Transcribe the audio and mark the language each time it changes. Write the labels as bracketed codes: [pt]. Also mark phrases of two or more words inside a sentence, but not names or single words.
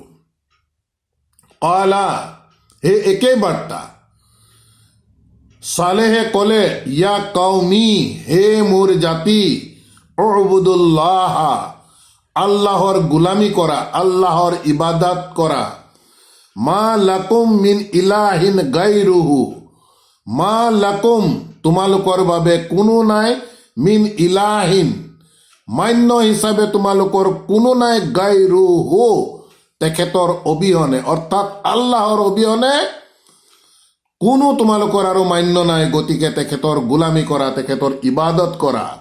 [as] কালা, সেই একেই বাৰ্তা। সালেহে ক'লে [ar] يا قوم, [as] হে মোৰ জাতি, উবুদুল্লাহ, আল্লাহৰ গোলামী কৰা, আল্লাহৰ ইবাদত কৰা। [ar] ما لكم من إله غيره ما لكم, [as] তোমালোকৰ বাবে কোনো নাই, [ar] من إله, [as] মান্য হিচাপে তোমালোকৰ কোনো নাই, গাইৰুহু, তেখেতৰ অবিহনে, অৰ্থাৎ আল্লাহৰ অবিহনে কোনো তোমালোকৰ আৰু মান্য নাই, গতিকে তেখেতৰ গোলামী কৰা, তেখেতৰ ইবাদত কৰা।